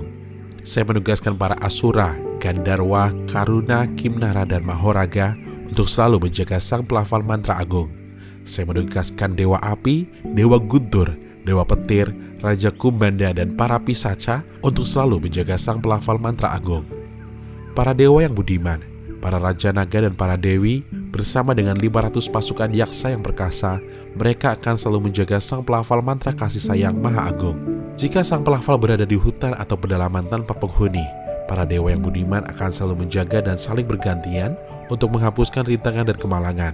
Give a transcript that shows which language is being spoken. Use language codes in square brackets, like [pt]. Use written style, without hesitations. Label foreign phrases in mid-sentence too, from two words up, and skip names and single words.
[id] Saya menugaskan para Asura, Gandharwa, Karuna, Kimnara, dan Mahoraga untuk selalu menjaga sang pelafal mantra agung. Saya menugaskan Dewa Api, Dewa Guntur, Dewa Petir, Raja Kumbanda, dan para Pisaca untuk selalu menjaga sang pelafal mantra agung. Para dewa yang budiman, para Raja Naga dan para Dewi, bersama dengan 500 pasukan yaksa yang perkasa, mereka akan selalu menjaga sang pelafal mantra kasih sayang Maha Agung. Jika sang pelafal berada di hutan atau pedalaman tanpa penghuni, para dewa yang budiman akan selalu menjaga dan saling bergantian untuk menghapuskan rintangan dan kemalangan.